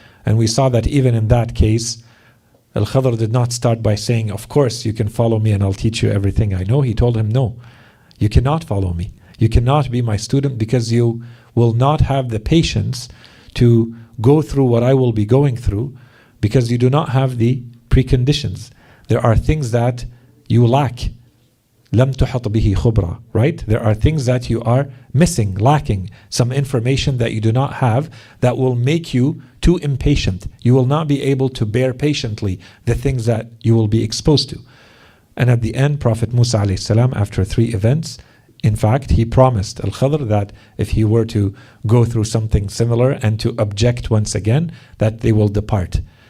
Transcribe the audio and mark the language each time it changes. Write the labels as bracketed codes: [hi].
[en] And we saw that even in that case, Al-Khidr did not start by saying, of course you can follow me and I'll teach you everything I know. He told him, no, you cannot follow me. You cannot be my student because you will not have the patience to go through what I will be going through, because you do not have the preconditions. There are things that you lack. [ar] لم تحط به خبرة, [en] right? There are things that you are missing, lacking, some information that you do not have that will make you too impatient. You will not be able to bear patiently the things that you will be exposed to. And at the end, Prophet Musa alayhi salam, after 3 events, in fact, he promised Al-Khidr that if he were to go through something similar and to object once again, that they will depart.